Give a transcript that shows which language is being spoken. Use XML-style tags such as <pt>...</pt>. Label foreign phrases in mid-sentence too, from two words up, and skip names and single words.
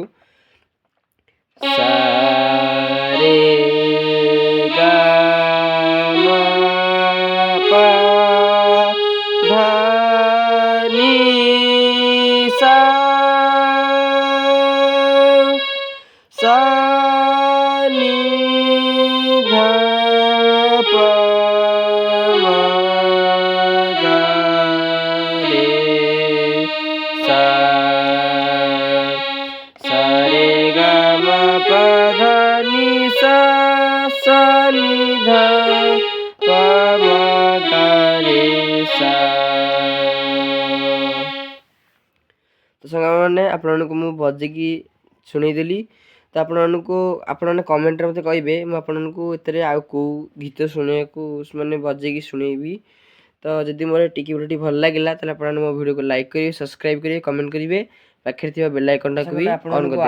<or>ସା ରେ ଗା ମା ପା ଧା ନି ସା, ସା ନି ଧା ପା ମା ଗା ରେ ସା, সা রে গা মা পা ধা নি সা, সা নি ধা পা মা গা রে সা। ତ ସାଙ୍ଗମାନେ ଆପଣଙ୍କୁ ମୁଁ ବଜେଇକି ଶୁଣେଇଦେଲି। ତ ଆପଣମାନେ କମେଣ୍ଟରେ ମୋତେ କହିବେ ମୁଁ ଆପଣଙ୍କୁ ଏଥିରେ ଆଉ କେଉଁ ଗୀତ ଶୁଣିବାକୁ ମାନେ ବଜେଇକି ଶୁଣେଇବି। ତ ଯଦି ମୋର ଟିକି ଭିଡ଼ିଓଟି ଭଲ ଲାଗିଲା ତାହେଲେ ଆପଣମାନେ ମୋ ଭିଡ଼ିଓକୁ ଲାଇକ୍ କରିବେ, ସବସ୍କ୍ରାଇବ୍ କରିବେ, କମେଣ୍ଟ କରିବେ, ପାଖରେ ଥିବା</or> <en>bell iconଟାକୁ</en> <or>ବି ଅନ୍ କରିଦେବେ।</or>